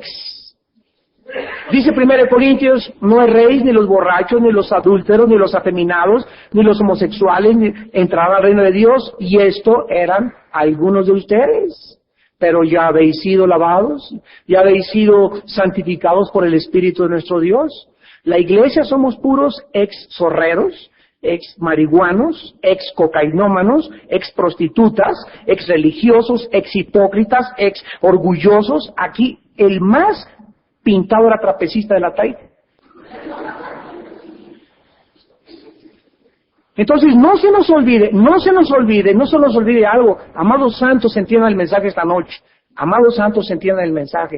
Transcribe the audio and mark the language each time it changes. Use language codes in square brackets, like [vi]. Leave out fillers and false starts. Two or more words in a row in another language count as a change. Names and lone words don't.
[es] Dice 1 Corintios, no erréis ni los borrachos, ni los adúlteros, ni los afeminados, ni los homosexuales, ni entrarán al reino de Dios. Y esto eran algunos de ustedes. Pero ya habéis sido lavados, ya habéis sido santificados por el Espíritu de nuestro Dios. La iglesia somos puros ex zorreros, ex marihuanos, ex cocainómanos, ex prostitutas, ex religiosos, ex hipócritas, ex orgullosos. Aquí el más pintado era trapecista de la talla. Entonces no se nos olvide algo. Amados santos, entiendan el mensaje esta noche. Amados santos, entiendan el mensaje.